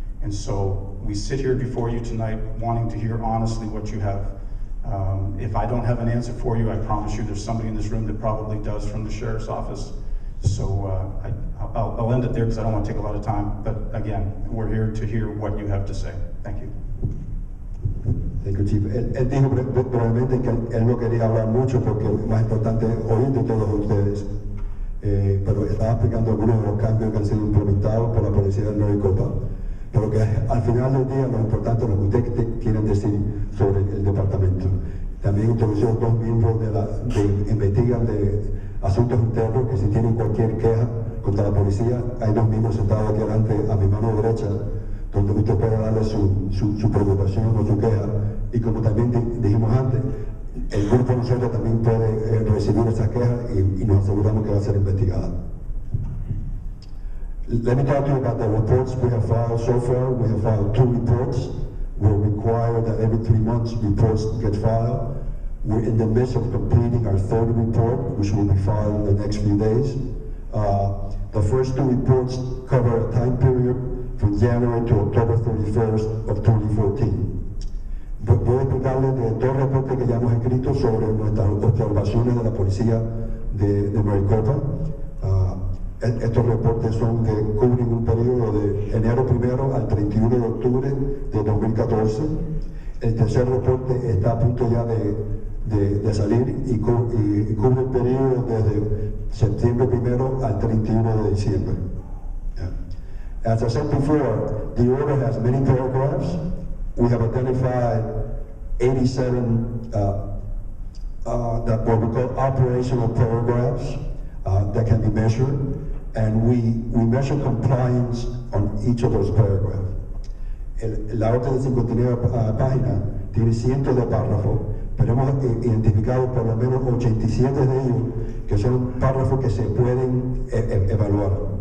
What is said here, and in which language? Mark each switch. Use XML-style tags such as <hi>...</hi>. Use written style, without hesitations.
<en>And so we sit here before you tonight wanting to hear honestly what you have. If I don't have an answer for you, I promise you there's somebody in this room that probably does from the Sheriff's Office. So I'll end it there because I don't want to take a lot of time. But again, we're here to hear what you have to say. Thank you. Thank you, Chief.</en> <es>Él dijo probablemente que él no quería hablar mucho porque es más importante oír de todos ustedes. Pero estaba explicando algunos de los cambios que han sido implementados por la policía de Maricopa. Pero que al final del día lo importante es lo que ustedes quieren decir sobre el departamento. También introdujeron dos miembros que investigan de asuntos internos, que si tienen cualquier queja contra la policía, hay dos miembros sentados aquí adelante a mi mano derecha, donde usted puede darle su preocupación o su queja. Y como también dijimos antes, el grupo de nosotros también puede recibir esas quejas y nos aseguramos que va a ser investigada.</es> <en>Let me talk to you about the reports we have filed so far. We have filed 2 reports. We're required that every 3 months reports get filed. We're in the midst of completing our 3rd report, which will be filed in the next few days. The first 2 reports cover a time period from January to October 31st of 2014.</en> <es>Voy a explicarles de 2 reportes que ya hemos escrito sobre nuestras observaciones de la policía de Maricopa. Estos reportes cubren un periodo de enero 1 al 31 de octubre de 2014. El tercer reporte está a punto ya de salir y cubre el periodo desde septiembre 1 al 31 de diciembre.</es> <en>As I said before, the order has many paragraphs. We have identified 87 that what we call operational paragraphs that can be measured, and we measure compliance on each of those paragraphs.</en> <es>La orden de 59 páginas tiene cientos de párrafos, pero hemos identificado por lo menos 87 de ellos que son párrafos que se pueden evaluar.</es>